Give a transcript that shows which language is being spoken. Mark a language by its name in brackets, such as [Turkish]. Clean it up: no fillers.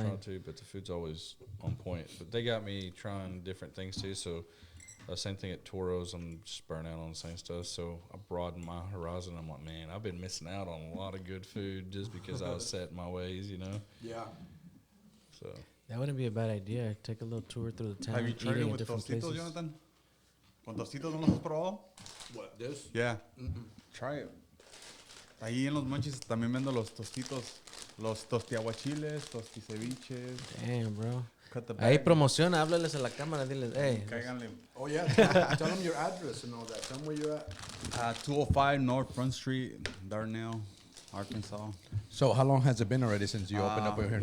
[English] restaurant too, but the food's always on point. But they got me trying different things too, so same thing at Toro's. I'm just burnt out on the same stuff, so I broadened my horizon. I'm like, man, I've been missing out on a lot of good food just because I was set in my ways, Yeah. So That wouldn't be a bad idea. Take a little tour through the town, Have you tried it eating at with different tostitos, places. Jonathan? [Spanish] ¿Con tostitos no los has probado? [English] What, this? Yeah. Try it. [Spanish] Ahí en los manches también vendo los tostitos, los tostiaguachiles, tosticeviches. [English] Damn, bro. Cut the [Spanish] Ahí [English] bag. [Spanish] promociona, háblales a la cámara, diles, hey. Cáiganle. [English] Oh, yeah. Tell them your address and all that. Tell them where you're at. 205 North Front Street, Darnell, Arkansas. So, how long has it been already since you opened up over here in